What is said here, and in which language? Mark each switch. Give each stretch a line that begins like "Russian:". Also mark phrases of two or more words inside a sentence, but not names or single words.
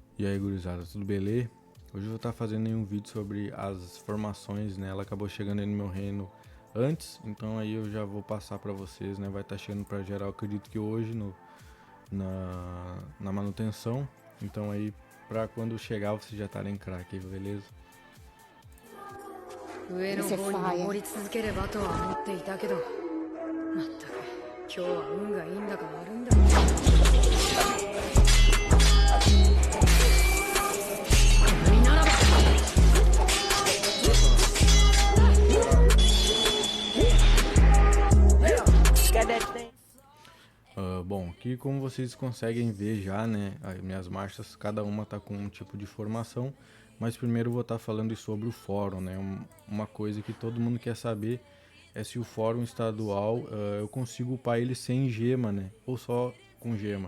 Portuguese: E aí, gurizada, tudo beleza? Hoje eu vou estar fazendo aí um vídeo sobre as formações, né? Ela acabou chegando aí no meu reino antes, então aí eu já vou passar pra vocês, né? Vai estar chegando pra geral, acredito que hoje na manutenção. Então aí, pra quando chegar, vocês já estarem craque, beleza?
Japanese: 上の方に登り続ければとは思っていたけど、まったく今日は運がいいんだか悪いんだか。みならば
Portuguese: Bom, aqui como vocês conseguem ver já, né, as minhas marchas, cada uma tá com um tipo de formação, mas primeiro eu vou estar falando sobre o fórum, né, uma coisa que todo mundo quer saber é se o fórum estadual eu consigo upar ele sem gema, né, ou só com gema.